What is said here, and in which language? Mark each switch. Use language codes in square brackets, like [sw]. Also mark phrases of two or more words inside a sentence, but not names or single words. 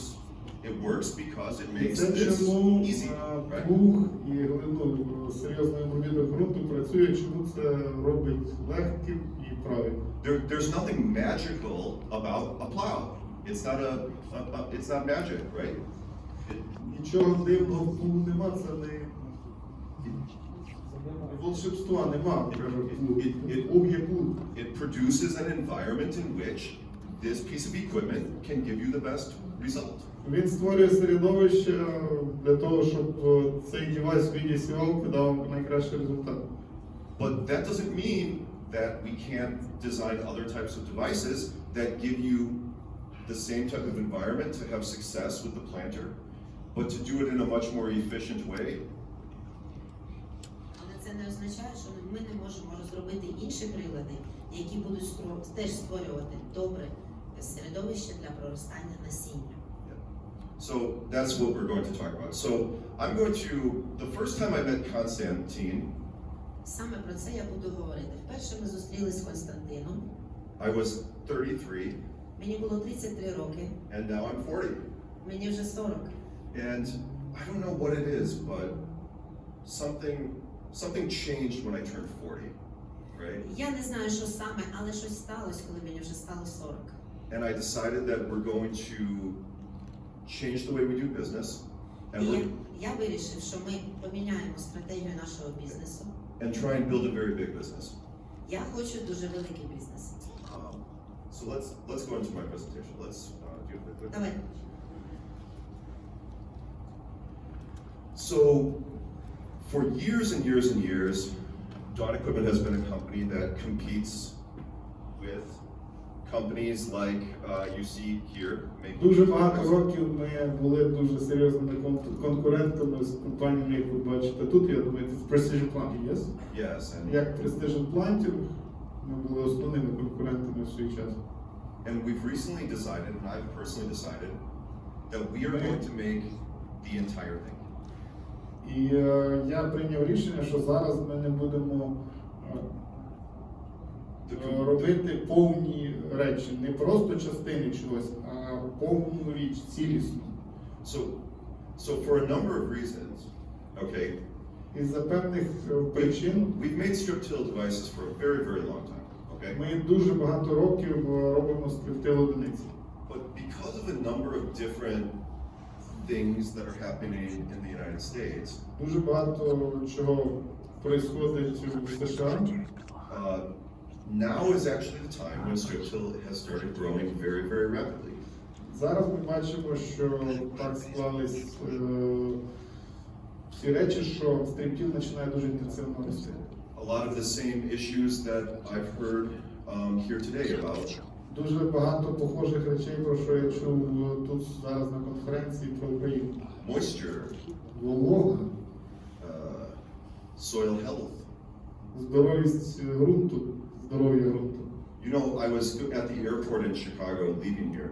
[en] It works because it makes [uk] Це [en] this [uk] чому [en] easy, right? [uk] плуг і серйозний обробіток ґрунту працює, чому це робить легким і правильним. [en] There's nothing magical about a plow. It's not magic, right? [uk] Нічого дивного в плугу нема, це не волшебства нема. Плуг є плуг. [en] It produces an environment in which this piece of equipment can give you the best result. [uk] Він створює середовище для того, щоб цей девайс в віді сівалки дав найкращий результат. [en] But that doesn't mean that we can't design other types of devices that give you the same type of environment to have success with the planter, but to do it in a much more efficient way. [uk] Але це не означає, що ми не можемо розробити інші прилади, які будуть теж створювати добре середовище для проростання насіння. [en] So that's what we're going to talk about. So I'm going to, the first time I met Konstantin, [uk] Саме про це я буду говорити. Вперше ми зустрілись з Константином. [en] I was 33, [uk] Мені було 33 роки, [en] and now I'm 40. [uk] мені вже 40. [en] And I don't know what it is, but something changed when I turned 40, right? [uk] Я не знаю, що саме, але щось сталося, коли мені вже стало 40. [en] And I decided that we're going to change the way we do business, and [uk] І я вирішив, що ми поміняємо стратегію нашого бізнесу. [en] and try and build a very big business. [uk] Я хочу дуже великий бізнес. [en] So let's go into my presentation. Let's do it quickly. [uk] Давай. [en] So for years and years and years, Dawn Equipment has been a company that competes with companies like you see here. [uk] Дуже багато років ми були дуже серйозними конкурентами з компаніями, як ви бачите тут. Я думаю, це Precision Planting, yes? [en] Yes, and [uk] Як Precision Planting, ми були основними конкурентами в свій час. [en] And we've recently decided, and I've personally decided, that we are going to make the entire thing. [uk] І я прийняв рішення, що зараз ми не будемо робити повні речі, не просто частини чогось, а повну річ, цілісну. [en] So for a number of reasons, okay, [uk] Із-за певних причин [en] we've made strip till devices for a very, very long time, okay? [uk] ми дуже багато років робимо скриптил одиниці. [en] But because of a number of different things that are happening in the United States, [uk] Дуже багато чого происходить в США. [en] now is actually the time when strip till has started growing very, very rapidly. [uk] Зараз ми бачимо, що так склались всі речі, що стриптіл починає дуже інтенсивно рости. [en] A lot of the same issues that I've heard here today about. [uk] Дуже багато похожих речей, про що я чув тут зараз на конференції про Україну. [en] Moisture, [uk] Волога, [en] soil health. [uk] здоровість ґрунту, здоров'я ґрунту. [en] You know, I was at the airport in Chicago leaving here.